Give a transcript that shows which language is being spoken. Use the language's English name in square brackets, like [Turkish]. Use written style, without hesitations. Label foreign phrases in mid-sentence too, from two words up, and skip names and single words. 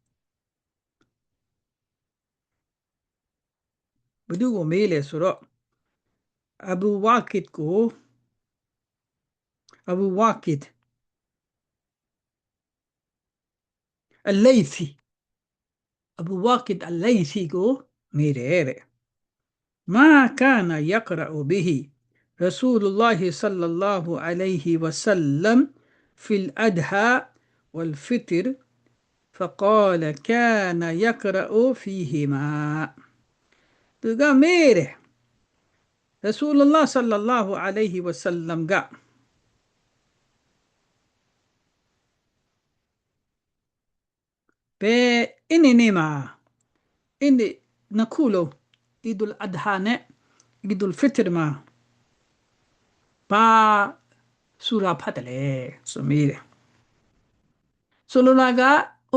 [Burmese] ဘယ်သူကိုမေးလဲဆိုတော့အဘူဝါကိဒ်ကိုအဘူဝါကိဒ်အလို င်စီအဘူဝါကိဒ်အလိုင်စီကိုမေးတယ်တဲ့ [Arabic] ما كان يقرأ به رسول الله صلى الله عليه وسلم في الأدهى والفطر فقال كان يقرأ فيهما [Burmese] သူကမေးတယ် [Arabic] رسول الله صلى الله عليه وسلم [Burmese] က ဘယ်အင်းနေမှာအင်းနှစ်ခုလုံးအီဒူလ်အဒဟာနဲ့အီဒူလ်ဖစ်တရမှာဘာဆူရာဖတ်တယ်လဲဆိုမေးတယ်ဆိုလိုတာကဥ